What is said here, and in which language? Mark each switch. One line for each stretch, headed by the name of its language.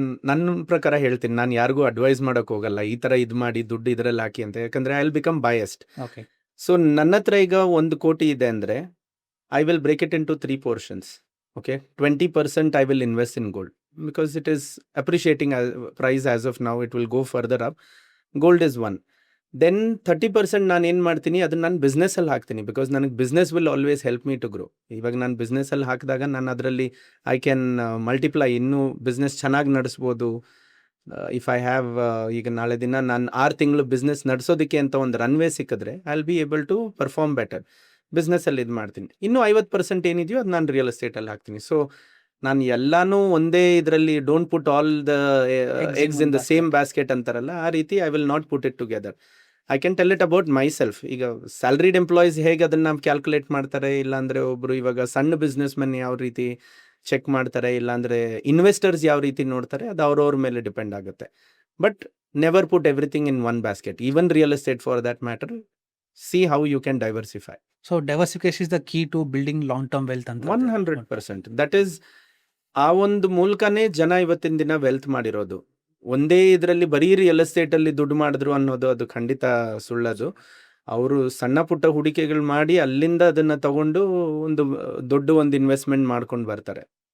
Kannada: ನನ್ನ ಪ್ರಕಾರ ಹೇಳ್ತೀನಿ, ನಾನು ಯಾರಿಗೂ ಅಡ್ವೈಸ್ ಮಾಡೋಕೆ ಹೋಗಲ್ಲ ಈ ಥರ ಇದು ಮಾಡಿ ದುಡ್ಡು ಇದರಲ್ಲಿ ಹಾಕಿ ಅಂತ, ಯಾಕಂದರೆ
English: I will become biased. Okay,
Kannada: so ನನ್ನ ಹತ್ರ ಈಗ 1 ಕೋಟಿ ಇದೆ ಅಂದರೆ
English: I will break it into 3 portions. Okay, 20% I will invest in gold because it is appreciating price as of now. It will go further up. Gold is one.
Kannada: Then 30% ನಾನು ಏನು ಮಾಡ್ತೀನಿ, ಅದನ್ನು ನಾನು ಬಿಸ್ನೆಸ್ಸಲ್ಲಿ ಹಾಕ್ತೀನಿ. ಬಿಕಾಸ್ ನನಗೆ business
English: Will always help me to grow.
Kannada: ಇವಾಗ ನಾನು ಬಿಸ್ನೆಸ್ಸಲ್ಲಿ ಹಾಕಿದಾಗ ನಾನು ಅದರಲ್ಲಿ
English: I can multiply,
Kannada: ಇನ್ನೂ ಬಿಸ್ನೆಸ್ ಚೆನ್ನಾಗಿ ನಡೆಸ್ಬೋದು.
English: if I have
Kannada: ಈಗ ನಾಳೆ ದಿನ ನಾನು 6 ತಿಂಗಳು ಬಿಸ್ನೆಸ್ ನಡೆಸೋದಕ್ಕೆ ಅಂತ ಒಂದು ರನ್ವೇ ಸಿಕ್ಕಿದ್ರೆ
English: I will be able to perform better.
Kannada: ಬಿಸ್ನೆಸ್ಸಲ್ಲಿ ಇದು ಮಾಡ್ತೀನಿ. ಇನ್ನೂ 50% ಏನಿದೆಯೋ ಅದು ನಾನು ರಿಯಲ್ ಎಸ್ಟೇಟಲ್ಲಿ ಹಾಕ್ತೀನಿ. ಸೊ ನಾನು ಎಲ್ಲನೂ ಒಂದೇ ಇದರಲ್ಲಿ
English: don't put all the eggs in the same basket
Kannada: ಅಂತಾರಲ್ಲ, ಆ ರೀತಿ
English: I will not put it together. I can tell it about myself.
Kannada: ಈಗ ಸ್ಯಾಲ್ರಿಡ್ ಎಂಪ್ಲಾಯೀಸ್ ಹೇಗೆ ಅದನ್ನು ಕ್ಯಾಲ್ಕುಲೇಟ್ ಮಾಡ್ತಾರೆ, ಇಲ್ಲಾಂದರೆ ಒಬ್ಬರು ಇವಾಗ ಸಣ್ಣ ಬಿಸ್ನೆಸ್ ಮೆನ್ ಯಾವ ರೀತಿ ಚೆಕ್ ಮಾಡ್ತಾರೆ, ಇಲ್ಲಾಂದರೆ ಇನ್ವೆಸ್ಟರ್ಸ್ ಯಾವ ರೀತಿ ನೋಡ್ತಾರೆ, ಅದು ಅವ್ರವ್ರ ಮೇಲೆ ಡಿಪೆಂಡ್ ಆಗುತ್ತೆ. But
English: never put everything in one basket. Even real estate for that matter, see how you can diversify. So diversification is the key to building long term wealth ಅಂತ 100%. That is
Kannada: ಆ ಒಂದು ಮೂಲಕನೇ ಜನ ಇವತ್ತಿನ ದಿನ wealth ಮಾಡಿರೋದು. ಒಂದೇ ಇದರಲ್ಲಿ ಬರೀ ರಿಯಲ್ ಎಸ್ಟೇಟ್ ಅಲ್ಲಿ ದುಡ್ಡು ಮಾಡಿದ್ರು ಅನ್ನೋದು ಅದು ಖಂಡಿತ ಸುಳ್ಳದು. ಅವರು ಸಣ್ಣ ಪುಟ್ಟ ಹೂಡಿಕೆಗಳು ಮಾಡಿ ಅಲ್ಲಿಂದ ಅದನ್ನ ತಗೊಂಡು ಒಂದು ದೊಡ್ಡ ಒಂದು ಇನ್ವೆಸ್ಟ್ಮೆಂಟ್ ಮಾಡ್ಕೊಂಡು ಬರ್ತಾರೆ.